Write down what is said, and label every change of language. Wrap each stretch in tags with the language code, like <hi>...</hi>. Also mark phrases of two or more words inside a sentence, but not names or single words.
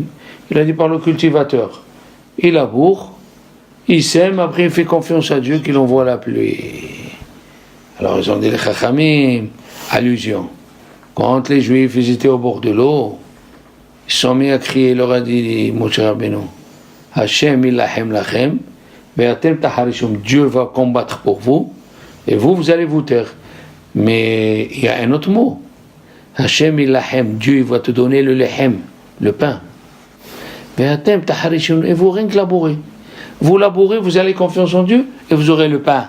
<fr>Il a dit par le cultivateur. Il laboure, il sème, après il fait confiance à Dieu qu'il envoie la pluie. Alors ils ont dit les Chachamim, allusion. Quand les Juifs ils étaient au bord de l'eau, ils se sont mis à crier, il leur a dit,</fr> <he>משה רבינו, ה' ילחם לכם, ואתם תחרישון,</he> <fr>Dieu va combattre pour vous, et vous allez vous taire. Mais il y a un autre mot,</fr> <he>ה' ילחם,</he> <fr>Dieu il va te donner le lehem, le pain. Et vous rien que labourez. Vous labourez, vous avez confiance en Dieu et vous aurez le pain.</fr>